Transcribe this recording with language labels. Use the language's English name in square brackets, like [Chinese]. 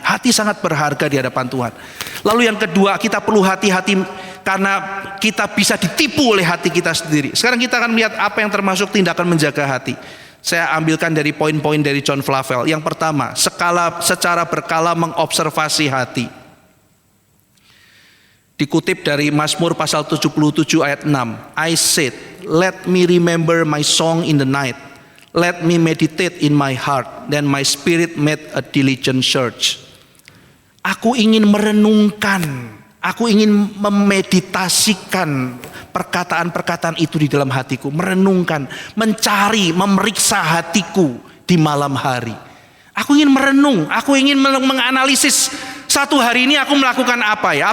[Indonesian] Hati sangat berharga di hadapan Tuhan. Lalu yang kedua, kita perlu hati-hati karena kita bisa ditipu oleh hati kita sendiri. Sekarang kita akan melihat apa yang termasuk tindakan menjaga hati. Saya ambilkan dari poin-poin dari John Flavel. Yang pertama, secara berkala mengobservasi hati. Dikutip dari Mazmur pasal 77 ayat 6. [English] I said, let me remember my song in the night. Let me meditate in my heart. Then my spirit made a diligent search. [Indonesian] Aku ingin merenungkan, aku ingin memeditasikan perkataan-perkataan itu di dalam hatiku. Merenungkan, mencari, memeriksa hatiku di malam hari. Aku ingin merenung, aku ingin menganalisis satu hari ini aku melakukan apa ya.